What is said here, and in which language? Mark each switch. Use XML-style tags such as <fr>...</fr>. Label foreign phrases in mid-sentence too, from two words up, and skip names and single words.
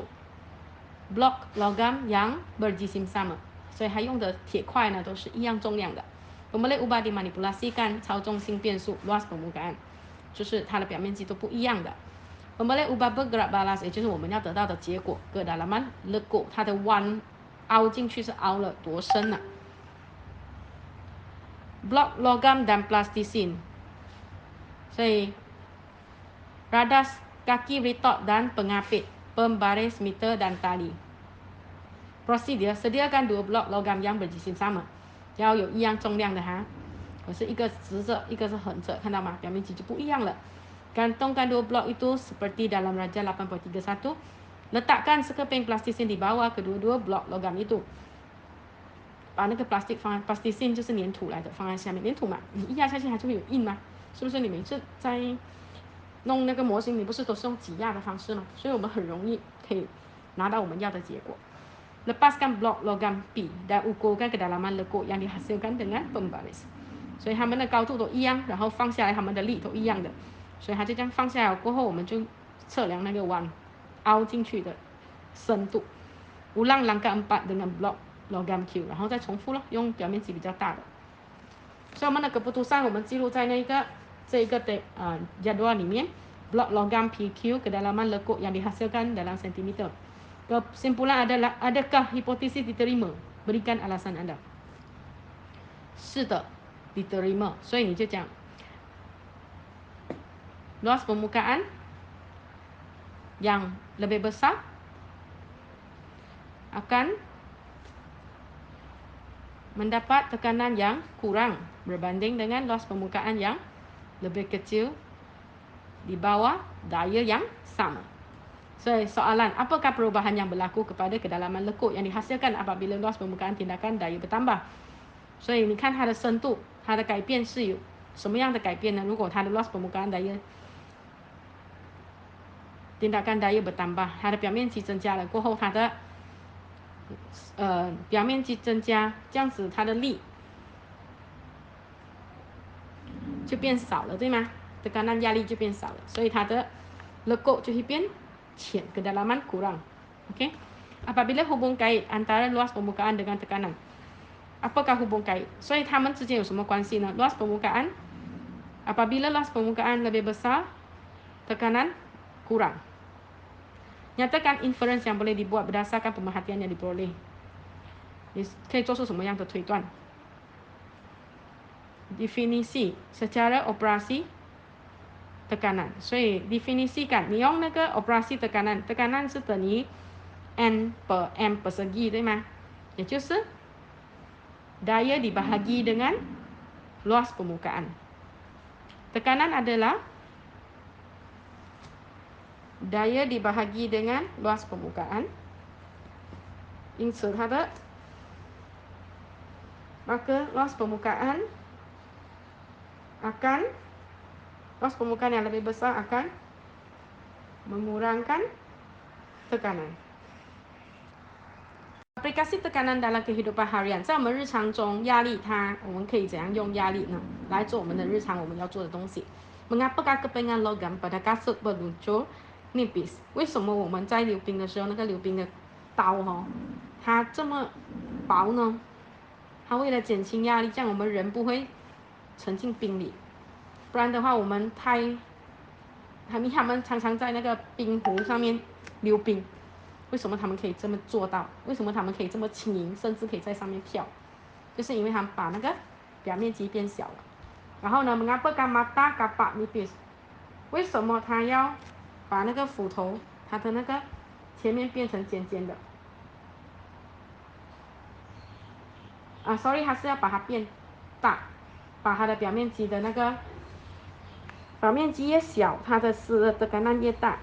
<ms>blok logam yang berjisim sama，</ms> <zh>所以它用的铁块呢都是一样重量的。</zh> <ms>Pemboleh ubah dimanipulasikan</ms> <zh>操纵性变数</zh> <ms>luas permukaan，</ms> <zh>就是它的表面积都不一样的。</zh> <ms>Pemboleh ubah bergerak balas，</ms> <zh>也就是我们要得到的结果。</zh> <ms>kedalaman lekuk，</ms> <zh>它的弯凹进去是凹了多深啊</zh> <ms>？Blok logam dan plastisin，所以 radas kaki retot dan pengapit pembaris meter dan tali。Prosedur sediakan 2 blok logam yang berjisim sama，</ms> <zh>要有一样重量的哈。可是一个直着，一个是横着，看到吗？表面积就不一样了。</zh> <ms>Gantungkan 2 blok itu seperti dalam Raja 8.31， letakkan sekeping plastisin di bawah kedua-dua blok logam itu。</ms> <zh>把那个 plastisin 就是粘土来的，放在下面，粘土嘛，你一压下去它就会有印嘛，是不是？你每次在弄那个模型，你不是都是用挤压的方式吗？所以我们很容易可以拿到我们要的结果。</zh> <ms>Lepaskan blok logam P dan ukurkan kedalaman lekuk yang dihasilkan dengan pembaris。</ms> <zh>所以它们的高度都一样，然后放下来它们的力都一样的，所以它就这样放下来过后，我们就测量那个弯凹进去的深度。</zh> <ms>Ulang langkah 4 dengan blok logam Q，</ms> <zh>然后再重复咯，用表面积比较大的。所以我们的keputusan我们记录在那个这个jadual 里面</zh> <ms>blok logam PQ kedalaman lekuk yang dihasilkan dalam sentimeter. Kesimpulan adalah, adakah hipotesis diterima? Berikan alasan anda.</ms> <zh>是的 diterima. 所以你就讲</zh> <ms>luas permukaan yang lebih besar akan mendapat tekanan yang kurang berbanding dengan luas permukaan yang lebih kecil di bawah daya yang sama. So, soalan, apakah perubahan yang berlaku kepada kedalaman lekuk yang dihasilkan apabila luas permukaan tindakan daya bertambah?</ms> <zh>所以你看它的深度，它的改变是有什么样的改变呢？如果它的</zh> <ms>loss permukaan daya tindakan daya bertambah，</ms> <zh>它的表面积增加了过后，它的表面积增加，这样子它的力就变少了，对吗？tekanan压力就变少了，所以它的 lekuk 就会变浅 ，</zh> <ms>kedalaman kurang.</ms> <zh>Okey.</zh> <ms>Apabila hubung kait antara luas permukaan dengan tekanan, apakah hubung kait?</ms> <zh>所以它们之间有什么关系呢？</zh> <ms>luas permukaan, apabila luas permukaan lebih besar, tekanan kurang. Nyatakan inference yang boleh dibuat berdasarkan pemerhatian yang diperoleh.</ms> <zh>你可以做出什么样的推断？</zh> <ms>Definisi secara operasi tekanan.</ms> <zh>所以 definisikan 你用那个</zh> <ms>operasi tekanan, tekanan</ms> <zh>是等于</zh> <ms>N per M persegi,</ms> <zh>对吗？也就是</zh> <ms>daya dibahagi dengan luas permukaan. Tekanan adalah daya dibahagi dengan luas permukaan.</ms> <zh>因此它的</zh> <ms>maka luas permukaan yang lebih besar akan mengurangkan tekanan. Aplikasi tekanan dalam kehidupan harian，</ms> <zh>在我们日常中，压力我们可以怎样用压力呢？来做我们的日常我们要做的东西。</zh> <ms>Mengapa kepengan logam pada kasut berluncur nipis？</ms> <zh>为什么我们在溜冰的时候，那个溜冰的刀它这么薄呢？它为了减轻压力，这样我们人不会沉进冰里。不然的话，他们常常在那个冰湖上面溜冰。为什么他们可以这么做到？为什么他们可以这么轻盈，甚至可以在上面跳？就是因为他们把那个表面积变小了。然后呢</zh> <ms>mengapa mata kapak nipis？</ms> <zh>为什么他要把那个斧头，它的那个前面变成尖尖的？sorry， 他是要把它变大，把它的表面积的那个表面积越小，它的tekanan越大。</zh>